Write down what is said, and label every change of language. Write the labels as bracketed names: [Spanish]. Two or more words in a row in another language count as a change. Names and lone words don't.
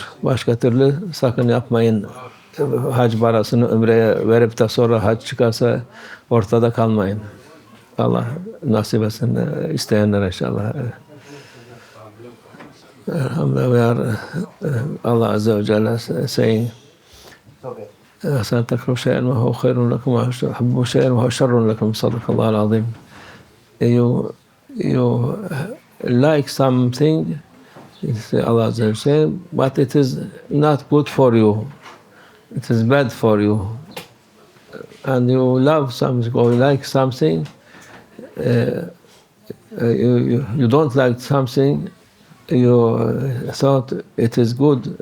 [Turkish] Başka türlü sakın yapmayın. Hac parasını Ümre'ye verip de sonra hac çıkarsa ortada kalmayın. Allah nasip etsin isteyenler inşallah. Elhamdülillah. Allah Azze ve Celle saying, [Arabic] أحسن تكرهوا شيئا وهو خير لكم وأحبوا شيئا وهو شر لكم صدق الله العظيم. [English] You like something, Allah [Arabic] عز وجل, [English] but it is not good for you. It is bad for you. And you love something or you like something, you don't like something, you thought it is good.